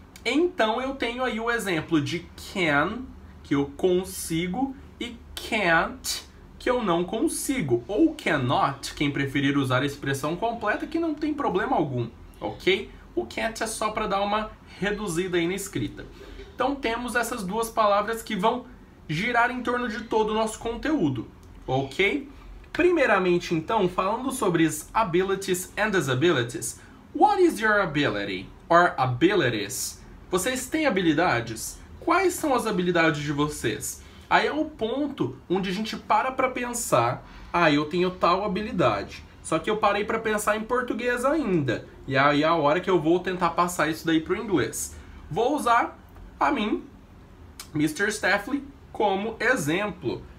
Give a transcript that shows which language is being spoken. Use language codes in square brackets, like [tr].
[pt] Então eu tenho aí o exemplo de can, que eu consigo, e can't, que eu não consigo. Ou cannot, quem preferir usar a expressão completa, que não tem problema algum, ok? O can't é só para dar uma reduzida aí na escrita. Então temos essas duas palavras que vão girar em torno de todo o nosso conteúdo, ok? Primeiramente, então, falando sobre as [en] abilities and disabilities, what is your ability or abilities? [pt] Vocês têm habilidades? Quais são as habilidades de vocês? Aí é o ponto onde a gente para pensar, eu tenho tal habilidade. Só que eu parei para pensar em português ainda. E aí é a hora que eu vou tentar passar isso daí para o inglês. Vou usar a mim, Mr. Staffley, como exemplo.